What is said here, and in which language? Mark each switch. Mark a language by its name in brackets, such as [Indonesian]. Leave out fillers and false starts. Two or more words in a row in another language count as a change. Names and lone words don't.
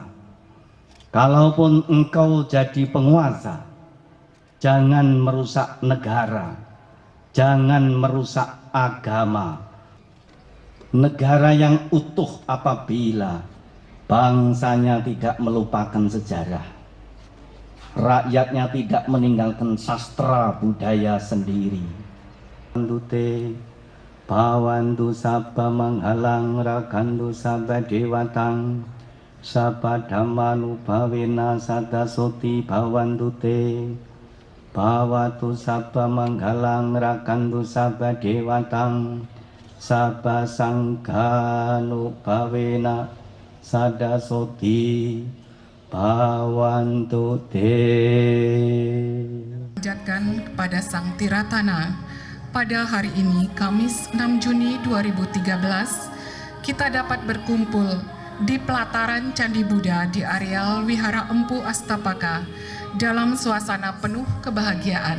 [Indonesian] Kalaupun engkau jadi penguasa, jangan merusak negara, jangan merusak agama. Negara yang utuh apabila bangsanya tidak melupakan sejarah, rakyatnya tidak meninggalkan sastra budaya sendiri. [Pali] Bandute Bawantu sabba manghalang rakantu sabba dewatang Sabba dhammanubhavena saddasoti bhavantu te. Bhavatu sabba manggalang rakantu sabba dewatang. Sabba sanghanubhavena saddasoti bhavantu te. [Indonesian] Panjatkan kepada Sang Tiratana, pada hari ini Kamis 6 Juni 2013 kita dapat berkumpul di pelataran Candi Buddha di areal Wihara Empu Astapaka dalam suasana penuh kebahagiaan.